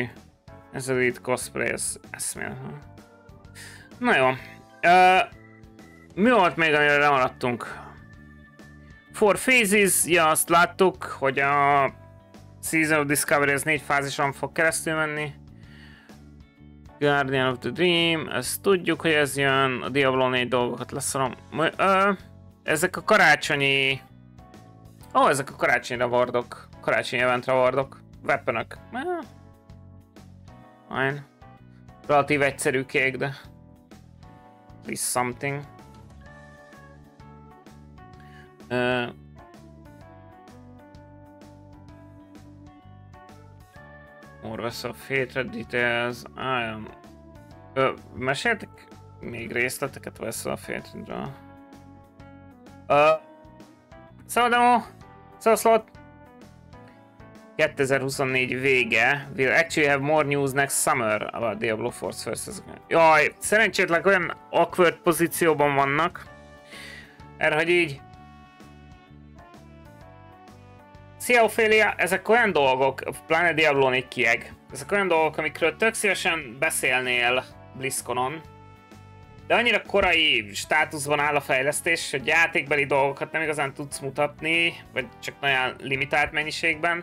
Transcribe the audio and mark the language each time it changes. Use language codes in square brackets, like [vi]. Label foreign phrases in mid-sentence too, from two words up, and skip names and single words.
[hu] Ez az itt cosplay, ez eszméletlen. Na jó. Mi volt még, amire lemaradtunk? [en] Four Phases, [hu] ja, azt láttuk, hogy a Season of Discovery az 4 fázison fog keresztül menni. Guardian of the Dream, ezt tudjuk, hogy ez jön. A Diablo 4 dolgokat leszarom. Ezek a karácsonyi... ezek a karácsonyi rewardok. Karácsonyi event rewardok. Weaponok. Fine. Relatív egyszerű kék, de... [en] at least something. More of Hatred Details. [hu] Meséltek még részleteket Vessel of Hatredről? Szóval demo! Szóval slot! 2024 vége. [en] We'll actually have more news next summer about Diablo Force vs. [hu] Jaj, szerencsétlen olyan awkward pozícióban vannak. Erre, hogy így... Szia Ophelia, ezek olyan dolgok, pláne Diablo 4 kieg, ezek olyan dolgok, amikről tök szívesen beszélnél BlizzConon, de annyira korai státuszban áll a fejlesztés, hogy játékbeli dolgokat nem igazán tudsz mutatni, vagy csak nagyon limitált mennyiségben.